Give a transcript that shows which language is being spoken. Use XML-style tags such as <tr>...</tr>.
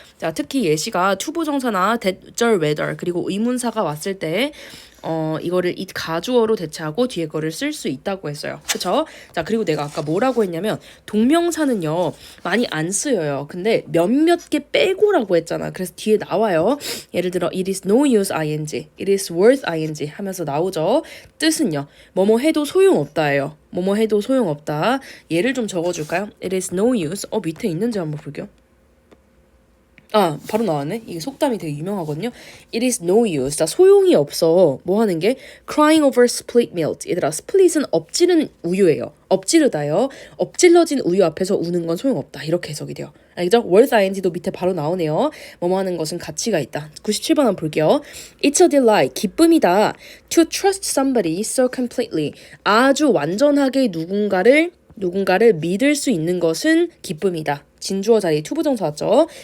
<ko>자, 특히 예시가 투부정사나 대절 whether 그리고 의문사가 왔을 때 이거를 it 가주어로 대체하고 뒤에 거를 쓸 수 있다고 했어요. 그쵸? 자, 그리고 내가 아까 뭐라고 했냐면 동명사는요 많이 안 쓰여요. 근데 몇몇 개 빼고라고 했잖아. 그래서 뒤에 나와요. 예를 들어</ko> <en>it is no use ing, it is worth ing</en> <ko>하면서 나오죠. 뜻은요. 뭐뭐 해도 소용없다예요. 뭐뭐 해도 소용없다. 예를 좀 적어줄까요?</ko> <en>It is no use.</en> <ko>밑에 있는지 한번 볼게요. 바로 나왔네. 이게 속담이 되게 유명하거든요.</ko> <en>It is no use.</en> <ko>자, 소용이 없어. 뭐 하는 게?</ko> <en>Crying over spilt milk.</en> <ko>얘들아, split은 엎지른 우유예요. 엎지르다요. 엎질러진 우유 앞에서 우는 건 소용없다. 이렇게 해석이 돼요. 알겠죠? worth ing도 밑에 바로 나오네요. 뭐뭐 하는 것은 가치가 있다. 97번 한번 볼게요.</ko> <en>It's a delight.</en> <ko>기쁨이다.</ko> <en>To trust somebody so completely.</en> <ko>아주 완전하게 누군가를 믿을 수 있는 것은 기쁨이다. 진주어 자리에 투부정사 왔죠.</ko>